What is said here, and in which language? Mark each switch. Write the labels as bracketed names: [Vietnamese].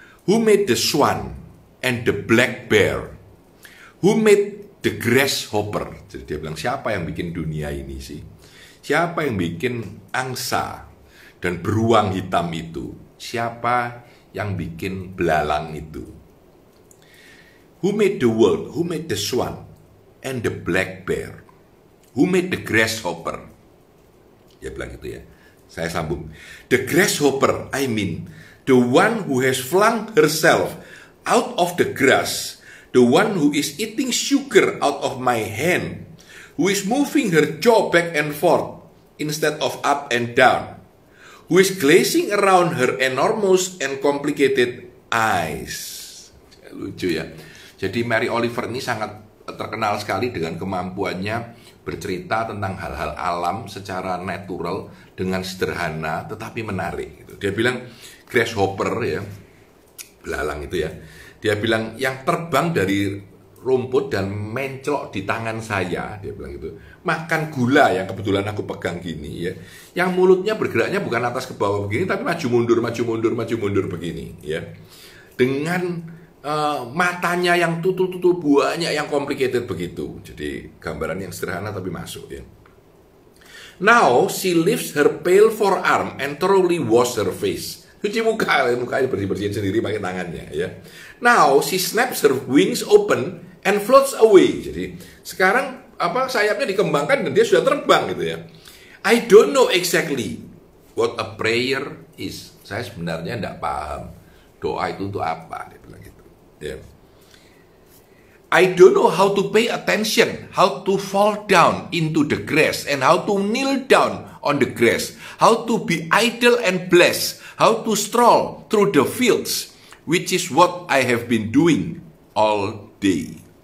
[English] Who made the swan and the black bear? Who made the grasshopper? [Indonesian] Jadi dia bilang, siapa yang bikin dunia ini sih? Siapa yang bikin angsa dan beruang hitam itu? Siapa yang bikin belalang itu? [English] Who made the world? Who made the swan and the black bear? Who made the grasshopper? [Indonesian] Dia bilang gitu ya. Saya sambung. [English] The grasshopper, I mean, the one who has flung herself out of the grass, the one who is eating sugar out of my hand, who is moving her jaw back and forth instead of up and down, who is glazing around her enormous and complicated eyes. [Indonesian] Lucu ya. Jadi Mary Oliver ini sangat terkenal sekali dengan kemampuannya bercerita tentang hal-hal alam secara natural dengan sederhana tetapi menarik gitu. Dia bilang grasshopper ya, belalang itu ya, Dia bilang yang terbang dari rumput dan mencelok di tangan saya, dia bilang gitu. Makan gula yang kebetulan aku pegang gini ya. Yang mulutnya bergeraknya bukan atas ke bawah begini, tapi maju mundur, maju mundur, maju mundur begini ya. Dengan matanya yang tutul-tutul banyak yang complicated begitu. Jadi gambaran yang sederhana tapi masuk ya. [English] Now she lifts her pale forearm and thoroughly wash her face. [Indonesian] Cuci mukanya bersih-bersihin sendiri pakai tangannya ya. [English] Now she snaps her wings open and floats away. [Indonesian] Jadi sekarang sayapnya dikembangkan dan dia sudah terbang gitu ya. [English] I don't know exactly what a prayer is. [Indonesian] Saya sebenarnya tidak paham doa itu untuk apa, dia bilang gitu. Yeah. [English] I don't know how to pay attention, how to fall down into the grass, and how to kneel down on the grass, how to be idle and blessed, how to stroll through the fields, which is what I have been doing all day.